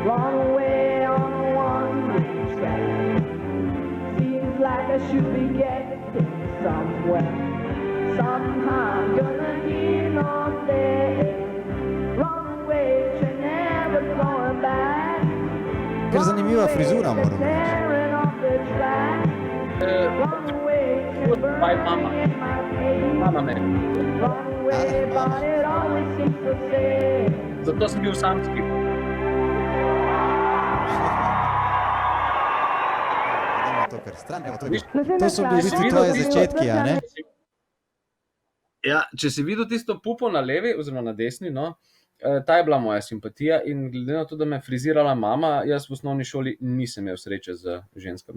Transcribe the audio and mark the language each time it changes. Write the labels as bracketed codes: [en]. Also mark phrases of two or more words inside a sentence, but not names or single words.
[en] Run away on a one-way track. Seems like I should be getting somewhere. Somehow I'm gonna hear no day. Run away, train never coming back. [sl] Ker zanimiva frizura, moram reči. [en] Tearing off the track. Run away, train Bye, mama. burning in my face. [sl] Mama me. [en] Run away, but it always seems the same. [sl] Zato sem bil samski. Dajmo to kar stran, evo to je. Viš, To so bili v bistvu tvoji začetki, a ne? Ja, če si videl tisto pupo na levi oziroma na desni, no, ta je bila moja simpatija in glede na to, da me je frizirala mama, jaz v osnovni šoli nisem imel sreče z ženskami.